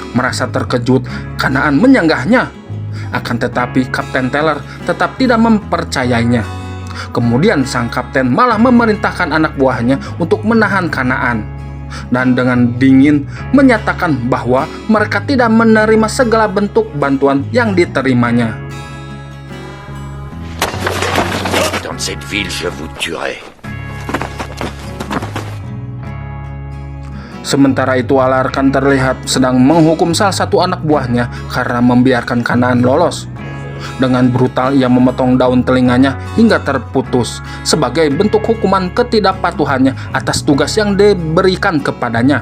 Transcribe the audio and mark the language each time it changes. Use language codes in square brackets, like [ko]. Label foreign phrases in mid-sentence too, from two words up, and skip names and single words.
[id] Merasa terkejut, Kanaan menyanggahnya Akan tetapi Kapten Teller tetap tidak mempercayainya. Kemudian sang kapten malah memerintahkan anak buahnya untuk menahan Kanaan, dan dengan dingin menyatakan bahwa mereka tidak menerima segala bentuk bantuan yang diterimanya. [fr] Dans cette ville, je vous tuerai. [id] Sementara itu Alarkan terlihat sedang menghukum salah satu anak buahnya karena membiarkan Kanaan lolos. Dengan brutal ia memotong daun telinganya hingga terputus sebagai bentuk hukuman ketidakpatuhannya atas tugas yang diberikan kepadanya.